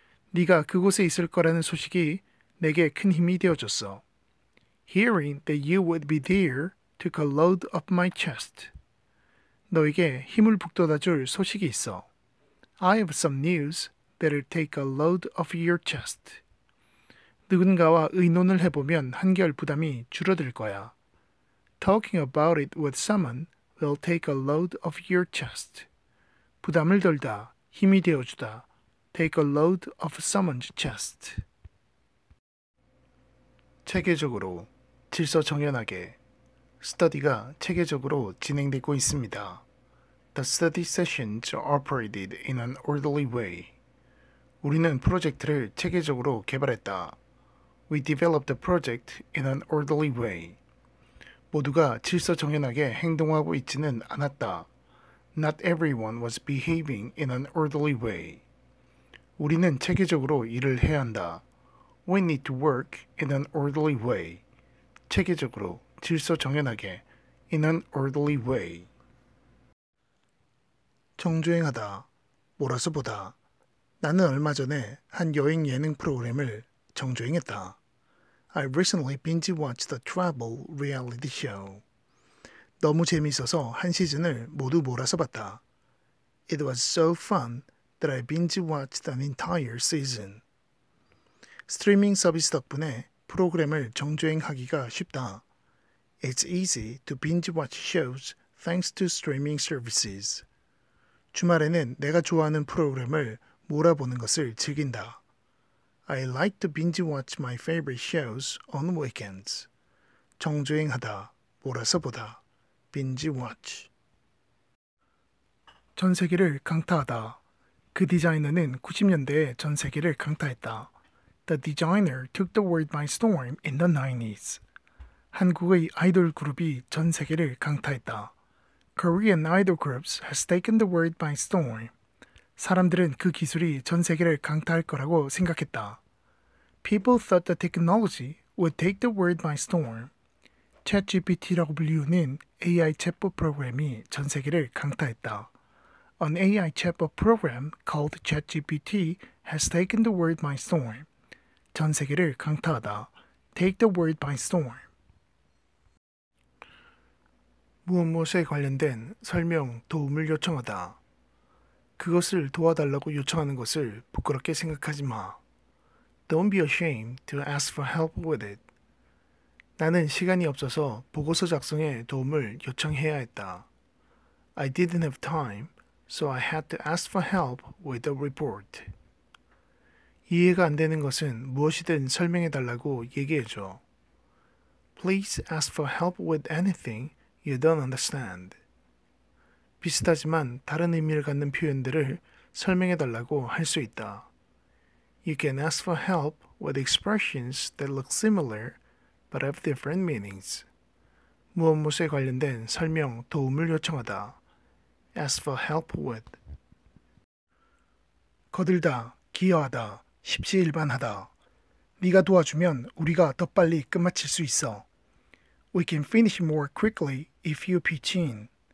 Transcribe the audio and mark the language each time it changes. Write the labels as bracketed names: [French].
[Korean] 네가 그곳에 있을 거라는 소식이 내게 큰 힘이 되어줬어. [English] Hearing that you would be there took a load off my chest. [Korean] 너에게 힘을 북돋아줄 소식이 있어. [English] I have some news that'll take a load off your chest. [Korean] 누군가와 의논을 해보면 한결 부담이 줄어들 거야. [English] Talking about it with someone will take a load off your chest. [Korean] 부담을 덜다, 힘이 되어주다. [English] Take a load off someone's chest. [Korean] 체계적으로, 질서정연하게. 스터디가 체계적으로 진행되고 있습니다. [English] The study sessions are operated in an orderly way. [Korean] 우리는 프로젝트를 체계적으로 개발했다. [English] We developed the project in an orderly way. [Korean] 모두가 질서정연하게 행동하고 있지는 않았다. [English] Not everyone was behaving in an orderly way. [Korean] 우리는 체계적으로 일을 해야 한다. [English] We need to work in an orderly way. [Korean] 체계적으로, 질서정연하게, [English] in an orderly way. [Korean] 정주행하다, 몰아서 보다. 나는 얼마 전에 한 여행 예능 프로그램을 정주행했다. [English] I recently binge-watched a travel reality show. [Korean] 너무 재미있어서 한 시즌을 모두 몰아서 봤다. [English] It was so fun that I binge-watched an entire season. [Korean] 스트리밍 서비스 덕분에 프로그램을 정주행하기가 쉽다. [English] It's easy to binge-watch shows thanks to streaming services. [Korean] 주말에는 내가 좋아하는 프로그램을 몰아보는 것을 즐긴다. [English] I like to binge-watch my favorite shows on weekends. [Korean] 정주행하다, 몰아서 보다. [English] binge-watch. [Korean] 전 세계를 강타하다. 그 디자이너는 90년대에 전 세계를 강타했다. [English] The designer took the world by storm in the 90s. [Korean] 한국의 아이돌 그룹이 전 세계를 강타했다. [English] Korean idol groups has taken the world by storm. [Korean] 사람들은 그 기술이 전 세계를 강타할 거라고 생각했다. [English] People thought the technology would take the world by storm. [Korean] ChatGPT라고 불리우는 AI 챗봇 프로그램이 전 세계를 강타했다. [English] An AI chatbot program called ChatGPT has taken the world by storm. [Korean] 전 세계를 강타하다. [English] Take the world by storm. [Korean] 무엇에 관련된 설명, 도움을 요청하다. 그것을 도와달라고 요청하는 것을 부끄럽게 생각하지 마. [English] Don't be ashamed to ask for help with it. [Korean] 나는 시간이 없어서 보고서 작성에 도움을 요청해야 했다. [English] I didn't have time, so I had to ask for help with the report. [Korean] 이해가 안 되는 것은 무엇이든 설명해 달라고 얘기해 줘. [English] Please ask for help with anything you don't understand. [Korean] 비슷하지만 다른 의미를 갖는 표현들을 설명해 달라고 할 수 있다. [English] You can ask for help with expressions that look similar but have different meanings. [Korean] 무엇무엇에 관련된 설명, 도움을 요청하다. [English] Ask for help with. [Korean] 거들다, 기여하다, 십시일반하다. 네가 도와주면 우리가 더 빨리 끝마칠 수 있어. [English] We can finish more quickly if you pitch in.